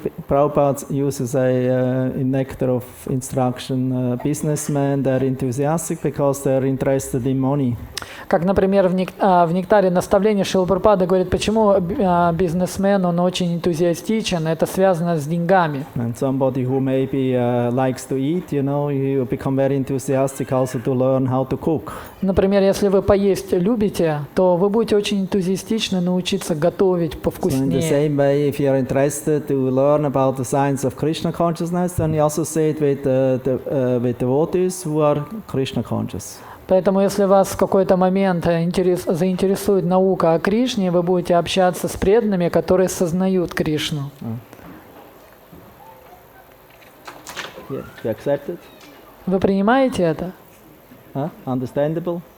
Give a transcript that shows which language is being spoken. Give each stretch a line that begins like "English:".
English: Prabhupada uses in nectar of instruction businessmen, they're enthusiastic because they're interested in money.
Russian: Как, например, в нектаре наставления Шрила Прабхупада говорит, почему бизнесмен, он очень энтузиастичен, это связано с деньгами.
English: And somebody who maybe likes to eat, you know, you become very enthusiastic also to learn how to cook.
Russian: Например, если вы поесть любите, то вы будете очень энтузиастично научиться готовить повкуснее.
English: So in the same way, if you're interested to learn about the science of Krishna consciousness, then you associate with devotees who are Krishna conscious.
Russian: Поэтому, если вас в какой-то момент заинтересует наука о Кришне, вы будете общаться с преданными, которые сознают Кришну. Вы принимаете это?
English: Understandable?